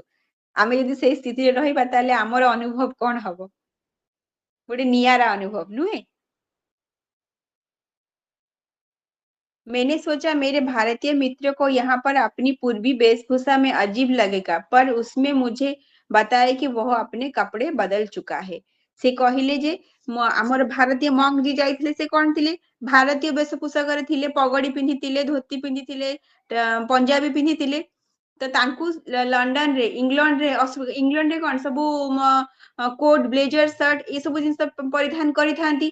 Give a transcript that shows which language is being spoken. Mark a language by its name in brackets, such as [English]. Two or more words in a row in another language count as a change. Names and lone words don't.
[Odia] ଆମେ ଯଦି ସେଇ ସ୍ଥିତିରେ ରହିବା ତାହେଲେ ଆମର ଅନୁଭବ କଣ ହବ? ଗୋଟେ ନିଆରା ଅନୁଭବ ନୁହେଁ? [Hindi] मैंने सोचा मेरे भारतीय मित्र को यहाँ पर अपनी पूर्वी वेशभूषा में अजीब लगेगा, पर उसमें मुझे बताया कि वह अपने कपड़े बदल चुका है। [Odia] ସେ କହିଲେ ଯେ ଆମର ଭାରତୀୟ ମଙ୍କ ଯିଏ ଯାଇଥିଲେ ସେ କଣ ଥିଲେ ଭାରତୀୟ ବେଶପୋଷାକରେ ଥିଲେ, ପଗଡି ପିନ୍ଧିଥିଲେ, ଧୋତି ପିନ୍ଧିଥିଲେ, ପଞ୍ଜାବୀ ପିନ୍ଧିଥିଲେ। ତ ତାଙ୍କୁ ଲଣ୍ଡନରେ ଇଂଲଣ୍ଡରେ ଇଂଲଣ୍ଡରେ କଣ ସବୁ [English] coat blazer shirt [Odia] ଏସବୁ ଜିନିଷ ପରିଧାନ କରିଥାନ୍ତି।